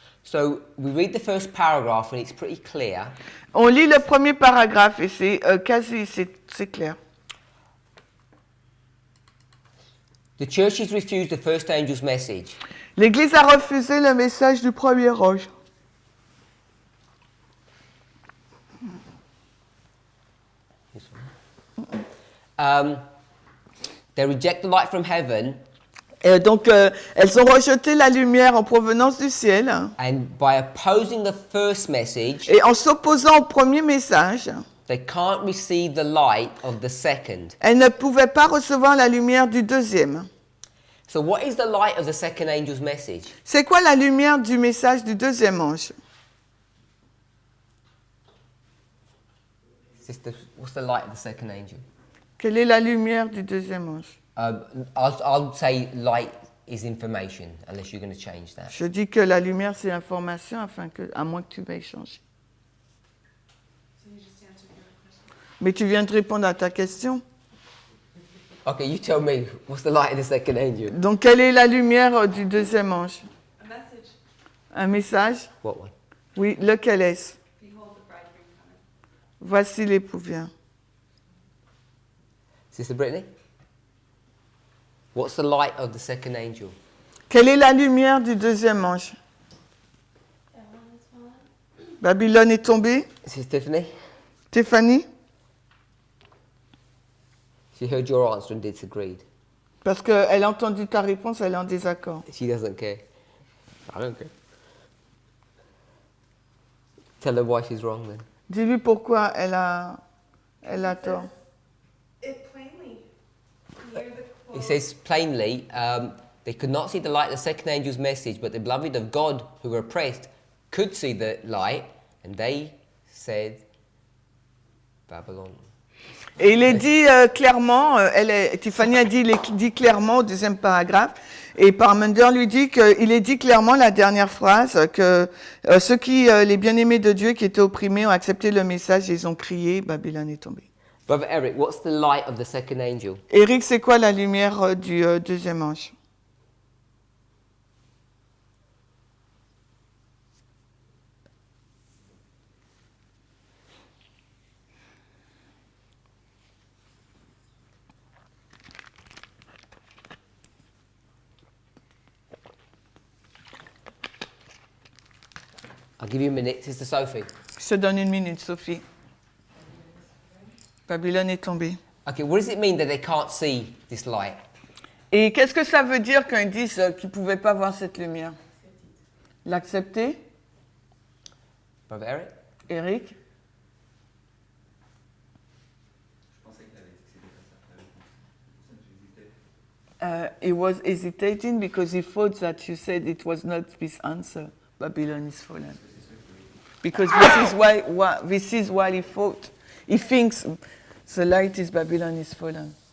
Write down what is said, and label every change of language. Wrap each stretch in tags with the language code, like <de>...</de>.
<en>So we read the first paragraph and it's pretty clear.</en> <fr>On lit le premier paragraphe et c'est c'est clair.</fr> <en>The church has refused the first angel's message.</en> <fr>L'Église a refusé le message du premier ange.</fr> <en>They reject the light from heaven,</en> <fr>Donc, elles ont rejeté la lumière en provenance du ciel.</fr> <en>and by opposing the first message,</en> <fr>Et en s'opposant au premier message,</fr> <en>they can't receive the light of the second.</en> <fr>elles ne pouvaient pas recevoir la lumière du deuxième.</fr> <en>So what is the light of the second angel's message?</en> <fr>C'est quoi la lumière du message du deuxième ange?</fr> <en>Sister, what's the light of the second angel?</en> <fr>Quelle est la lumière du deuxième ange?</fr> <en>I'll say light is information, unless you're going to change that.</en> <fr>Je dis que la lumière, c'est l'information, à moins que tu veuilles changer.</fr> <en>So you just answered your question.</en> <fr>Mais tu viens de répondre à ta question.</fr> <en>Okay, you tell me, what's the light of the second angel?</en> <fr>Donc, quelle est la lumière du deuxième ange?</fr> <en>A message.</en> <fr>Un message?</fr> <en>What one?</en> <fr>Oui, lequel est-ce?</fr> <en>Behold, the bridegroom cometh.</en> <fr>Voici l'époux vient.</fr> <en>Sister Brittany? What's the light of the second angel?</en> <fr>Quelle est la lumière du deuxième ange? Babylone est tombée.</fr> <en>Sister Tiffany?</en> <fr>Stéphanie?</fr> <en>She heard your answer and disagreed.</en> <fr>Parce qu'elle a entendu ta réponse, elle est en désaccord.</fr> <en>She doesn't care. I don't care. Tell her why she's wrong then.</en> <fr>Dis-lui pourquoi elle a tort.</fr> <en>It plainly, near the It quote, says plainly, they could not see the light of the second angel's message, but the beloved of God who were oppressed could see the light, and they said, Babylon.</en> <fr>Et il est dit clairement, Tiffany a dit clairement au deuxième paragraphe, et Parmenter lui dit qu'il est dit clairement la dernière phrase, que ceux qui, les bien-aimés de Dieu qui étaient opprimés, ont accepté le message et ils ont crié, Babylone est tombée.</fr> <en>Brother Eric, what's the light of the second angel?</en> <fr>Eric, c'est quoi la lumière du deuxième ange?</fr> <en>I'll give you a minute, Sister Sophie.</en> <fr>Je te donne une minute, Sophie. Babylone est tombée.</fr> <en>Okay, what does it mean that they can't see this light?</en> <fr>Et qu'est-ce que ça veut dire quand ils disent qu'ils ne pouvaient pas voir cette lumière? L'accepter?</fr> <en>Brother Eric?</en> <fr>Eric? Je pensais qu'il avait dit que c'était pas ça, la réponse. C'est pour ça que j'hésitais.</fr> <en>He was hesitating because he thought that you said it was not this answer. Babylon is fallen. Because this is why he thought. He thinks the light is Babylon is fallen.</en>